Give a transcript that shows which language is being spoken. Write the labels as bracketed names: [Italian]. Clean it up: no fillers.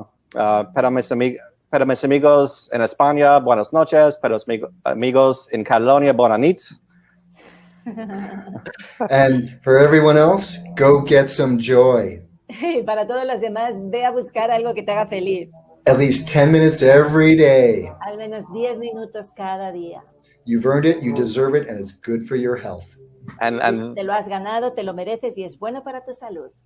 [Spanish] Pero mis amigos en España, buenas noches. Pero mis amigos en Catalonia, [Catalan] buena nit. [English] And for everyone else, go get some joy. [Spanish] Y para todos los demás, ve a buscar algo que te haga feliz. [English] At least 10 minutes every day. [Spanish] Al menos 10 minutos cada día. [English] You've earned it, you deserve it, and it's good for your health. [Spanish] Te lo has ganado, te lo mereces y es bueno para tu salud.